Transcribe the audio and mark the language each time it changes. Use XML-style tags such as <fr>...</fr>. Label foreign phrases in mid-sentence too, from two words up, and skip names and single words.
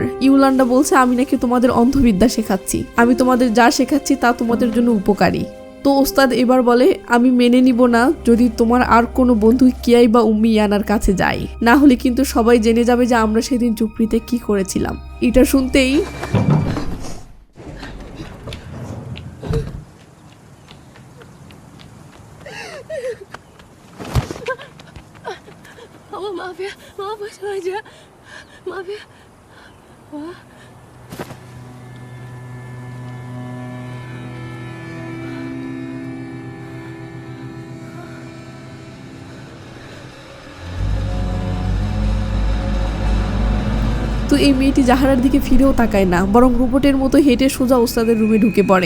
<bn>ইউলান্ডা বলছে আমি নাকি তোমাদের অন্ধবিদ্যা শেখাচ্ছি, আমি তোমাদের যা শেখাচ্ছি তা তোমাদের জন্য উপকারী। তো ওস্তাদ এবার বলে, আমি মেনে নিব না যদি তোমার আর কোনো বন্ধু কিয়াই বা উম্মি ইয়ানার কাছে যায়, না হলে কিন্তু সবাই জেনে যাবে যে আমরা সেদিন চুপড়িতে কি করেছিলাম। এটা শুনতেই</bn> <id>Allah maaf ya, maaf gak sengaja. Maaf ya. Wah.</id> <bn>তো এই মেয়েটি জাহারার দিকে ফিরেও তাকায় না, বরং রোবটের মতো হেঁটে সোজা ওস্তাদের রুমে ঢুকে পড়ে।</bn>